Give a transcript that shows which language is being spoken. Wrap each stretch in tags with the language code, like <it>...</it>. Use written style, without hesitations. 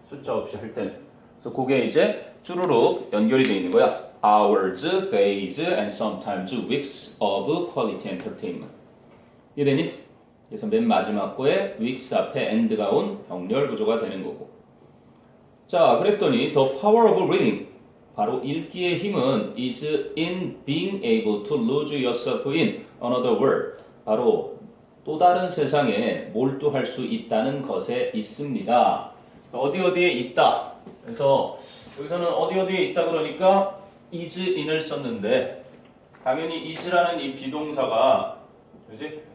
<ko>숫자 없이 할 때는. 그래서 그게 이제 쭈루룩 연결이 돼 있는 거야.</ko> <en>Hours, days, and sometimes weeks of quality entertainment.</en> <ko>이해되니? 그래서 맨 마지막 거에 weeks 앞에 and가 온 병렬 구조가 되는 거고. 자, 그랬더니</ko> <en>the power of reading.</en> <ko>바로 읽기의 힘은</ko> <en>is in being able to lose yourself in another world.</en> <ko>바로 또 다른 세상에 몰두할 수 있다는 것에 있습니다. 어디에 있다. 그래서 여기서는 어디에 있다 그러니까 is in을 썼는데 당연히 is라는 이 비동사가 그지?</ko>